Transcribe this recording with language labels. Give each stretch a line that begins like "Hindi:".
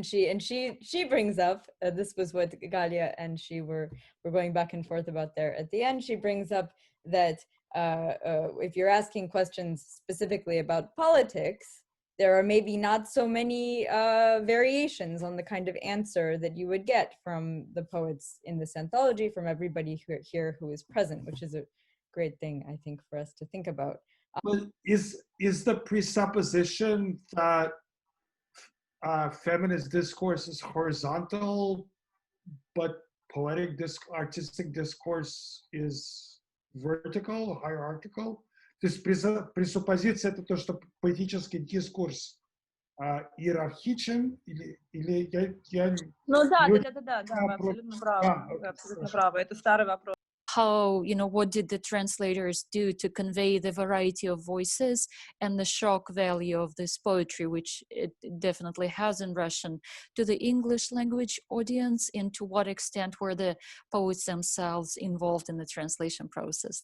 English: And she brings up, this was what Galia and she were going back and forth about there at the end. She brings up that if you're asking questions specifically about politics, there are maybe not so many variations on the kind of answer that you would get from the poets in this anthology, from everybody here who is present, which is a great thing, I think, for us to think about. But is the presupposition that feminist discourse is horizontal, but artistic discourse is vertical, hierarchical?
Russian: То есть пресуппозиция — это то, что поэтический дискурс иерархичен, или я... Ну да, вы абсолютно правы. Вы абсолютно правы. Это старый вопрос.
English: How, what did the translators do to convey the variety of voices and the shock value of this poetry, which it definitely has in Russian, to the English language audience, and to what extent were the poets themselves involved in the translation process?